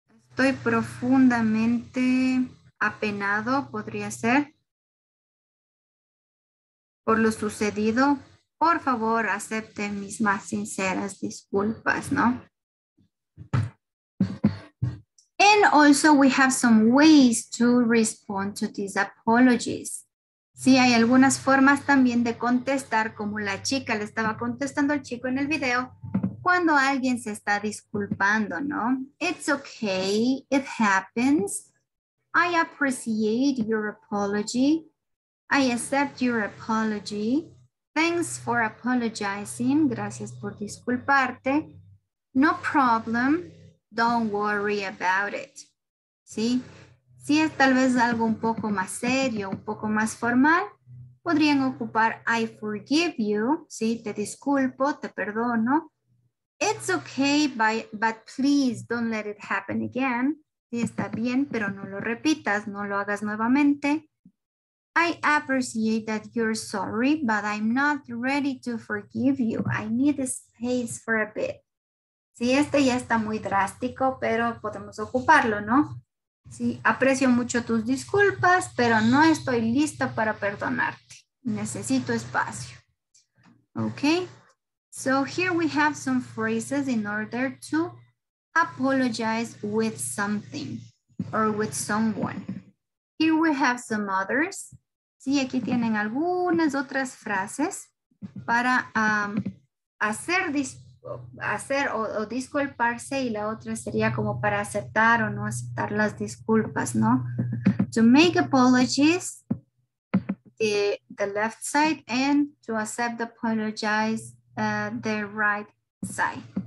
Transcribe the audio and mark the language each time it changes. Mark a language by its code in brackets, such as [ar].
[es] Estoy profundamente apenado, podría ser, por lo sucedido. Por favor, acepten mis más sinceras disculpas, ¿no? [en] And also we have some ways to respond to these apologies. [es] Sí, hay algunas formas también de contestar, como la chica le estaba contestando al chico en el video, cuando alguien se está disculpando, ¿no? [en] It's okay, it happens. I appreciate your apology. I accept your apology. Thanks for apologizing. [es] Gracias por disculparte. [en] No problem. Don't worry about it. [es] ¿Sí? Si es tal vez algo un poco más serio, un poco más formal, podrían ocupar [en] I forgive you. [es] ¿Sí? Te disculpo, te perdono. [en] It's okay, but please don't let it happen again. [es] Sí, está bien, pero no lo repitas, no lo hagas nuevamente. [en] I appreciate that you're sorry, but I'm not ready to forgive you. I need space for a bit. [es] Sí, este ya está muy drástico, pero podemos ocuparlo, ¿no? Sí, aprecio mucho tus disculpas, pero no estoy lista para perdonarte. Necesito espacio. [en] Okay, so here we have some phrases in order to apologize with something or with someone. Here we have some others. [es] Sí, aquí tienen algunas otras frases para hacer o disculparse, y la otra sería como para aceptar o no aceptar las disculpas, ¿no? [en] To make apologies, the left side, and to accept apologize, the right side.